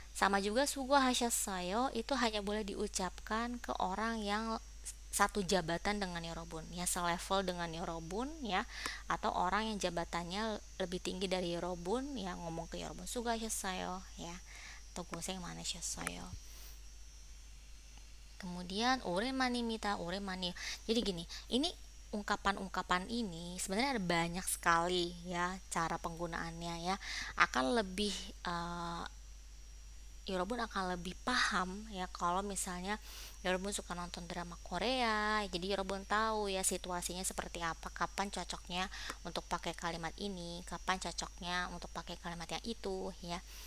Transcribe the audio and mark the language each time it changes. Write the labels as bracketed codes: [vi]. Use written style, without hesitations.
[id] Sama juga [ko] 수고하셨어요 [id] itu hanya boleh diucapkan ke orang yang satu jabatan dengan Yorobun ya, selevel dengan Yorobun ya, atau orang yang jabatannya lebih tinggi dari Yorobun ya, ngomong ke Yorobun 수고하셨어요 ya, atau [ko] 고생 많으셨어요. Kemudian 오랜만입니다, 오랜만이요. [id] Jadi gini, ini ungkapan-ungkapan ini sebenarnya ada banyak sekali ya cara penggunaannya ya, akan lebih Yorobun akan lebih paham ya kalau misalnya Yorobun suka nonton drama Korea, jadi Yorobun tahu ya situasinya seperti apa, kapan cocoknya untuk pakai kalimat ini, kapan cocoknya untuk pakai kalimat yang itu ya.